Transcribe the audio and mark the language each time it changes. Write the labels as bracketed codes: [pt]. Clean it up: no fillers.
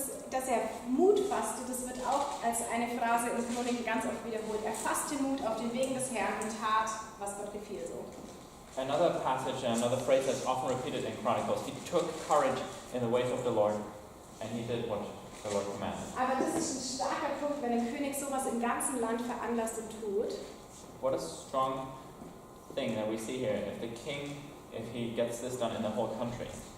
[de] Dass er Mut fasste, das wird auch als eine Phrase in Chroniken ganz oft wiederholt. Er fasste Mut auf den Wegen des Herrn und tat, was Gott gefiel. [en] So. Another passage, another phrase that's often repeated in Chronicles, he took courage in the ways of the Lord, and he did what the Lord commanded. [de] Aber das ist ein starker Punkt, wenn ein König sowas im ganzen Land veranlasst und tut. [en] What a strong thing that we see here. If the king, if he gets this done in the whole country.